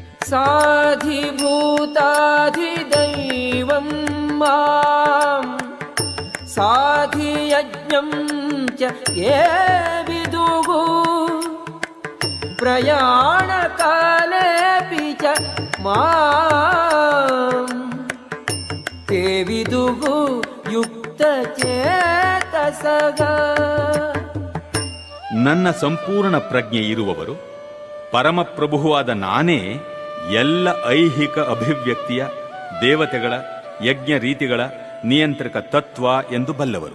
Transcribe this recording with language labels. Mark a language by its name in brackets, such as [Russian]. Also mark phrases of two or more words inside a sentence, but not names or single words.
[Sanskrit] ಸಾಧಿಭೂತಾಧಿದೈವಂ ಮಾಂ ಸಾಧಿಯಜ್ಞಂ ಚ ಯೇ ವಿದುಃ ಪ್ರಯಾಣಕಾಲೇಪಿ ಚ ಮಾಂ ತೇ ವಿದುಃ ಯುಕ್ತಚೇತಸಃ. [Kannada] ನನ್ನ ಸಂಪೂರ್ಣ ಪ್ರಜ್ಞೆ ಇರುವವರು, ಪರಮಪ್ರಭುವಾದ ನಾನೇ ಎಲ್ಲ ಐಹಿಕ ಅಭಿವ್ಯಕ್ತಿಯ, ದೇವತೆಗಳ, ಯಜ್ಞ ರೀತಿಗಳ ನಿಯಂತ್ರಕ ತತ್ವ ಎಂದು ಬಲ್ಲವರು.